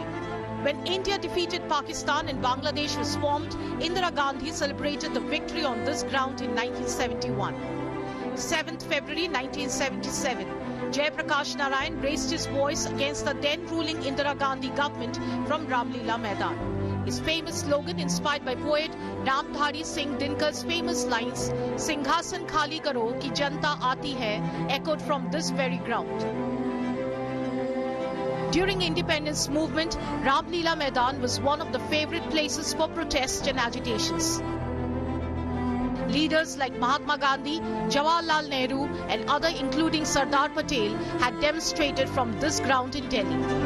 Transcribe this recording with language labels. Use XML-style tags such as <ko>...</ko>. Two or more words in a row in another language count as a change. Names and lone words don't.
<en>When India defeated Pakistan and Bangladesh was formed, Indira Gandhi celebrated the victory on this ground in 1971. 7th February 1977, Jai Prakash Narayan raised his voice against the then ruling Indira Gandhi government from Ramlila Maidan. His famous slogan, inspired by poet Ramdhari Singh Dinkar's famous lines,</en> <hi>"सिंहासन खाली करो कि जनता आती है,"</hi> <en>echoed from this very ground. During independence movement, Ramlila Maidan was one of the favorite places for protests and agitations. Leaders like Mahatma Gandhi, Jawaharlal Nehru and others, including Sardar Patel, had demonstrated from this ground in Delhi.</en>